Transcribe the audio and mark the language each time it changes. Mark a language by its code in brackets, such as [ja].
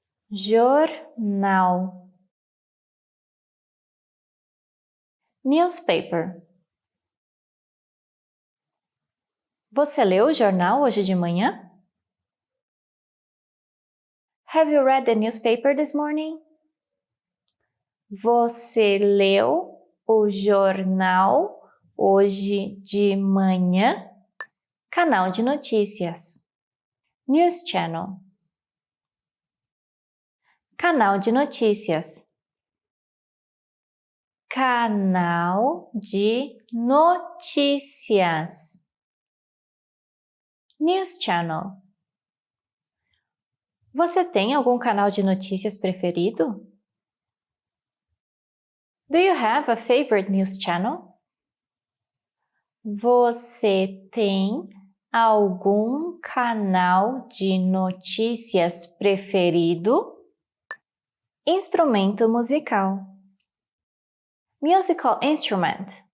[pt] Jornal. [en] Newspaper. [pt] Você leu o jornal hoje de manhã? [en] Have you read the newspaper this morning? [pt] Você leu o jornal hoje de manhã? Canal de notícias. [en] News channel. [pt] Canal de notícias. Canal de notícias. [en] News channel. [pt] Você tem algum canal de notícias preferido? [en] Do you have a favorite news channel? [pt] Você tem algum canal de notícias preferido? Instrumento musical. [en] Musical instrument.